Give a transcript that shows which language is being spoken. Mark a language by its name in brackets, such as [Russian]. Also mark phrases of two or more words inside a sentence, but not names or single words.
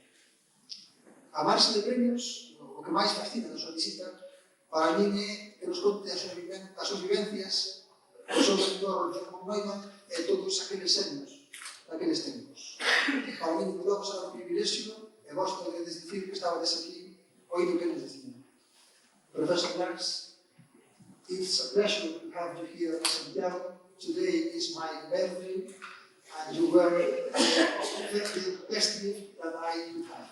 [Galician] A marxe de premios, o que máis fascina da súa visita, para min é que nos conte as súas vivencias, o seu mentor John von Neumann e todos aqueles anos, daqueles tempos. Para min, logo, será un privilexio, e vos podedes dicir que estabades aquí oído que nos decían. [English] Professor Lax, it's a pleasure to have you here in Santiago. Today is my birthday, and you were the best gift that I could have.